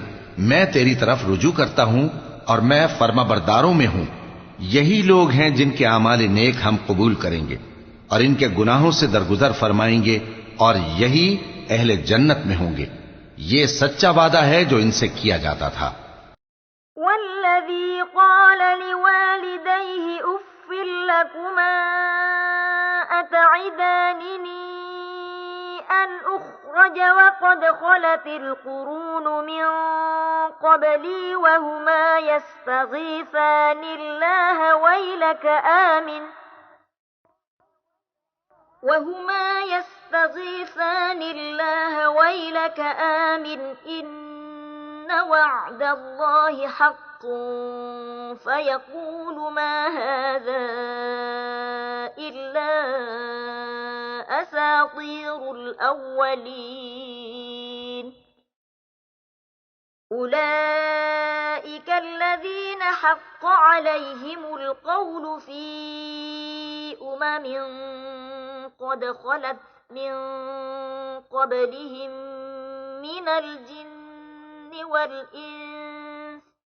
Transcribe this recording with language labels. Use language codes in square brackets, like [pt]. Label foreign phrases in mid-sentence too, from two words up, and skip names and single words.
[ur] میں تیری طرف رجوع کرتا ہوں اور میں فرمانبرداروں میں ہوں. یہی لوگ ہیں جن کے اعمال نیک ہم قبول کریں گے اور ان کے گناہوں سے درگزر فرمائیں گے، اور یہی اہل جنت میں ہوں گے. یہ سچا وعدہ ہے جو ان سے کیا جاتا تھا. [ar] والذي قال لوالديه أف لكما أتعدانني أن أخرج وقد خلت القرون من قبلي وهما يستغيثان الله ويلك آمن إن وعد الله حق فيقول ما هذا إلا أساطير الأولين أولئك الذين حق عليهم القول في أمم قد خلت من قبلهم من الجن والإنس